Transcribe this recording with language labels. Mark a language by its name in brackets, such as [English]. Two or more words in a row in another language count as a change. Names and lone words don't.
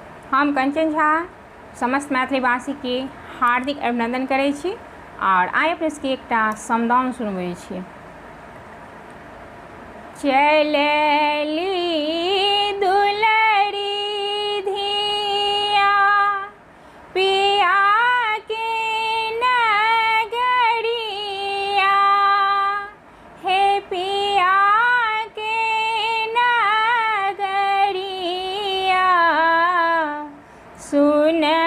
[Maithili] हम कंचन झा समस्त मैथिली भाषी के हार्दिक अभिनंदन करै छी और आइ अपने सबके एकटा समदाउन सुनबै छी। चलली दुलरी धिया पिया के नगरिया, हे पिया के नगरिया, सुन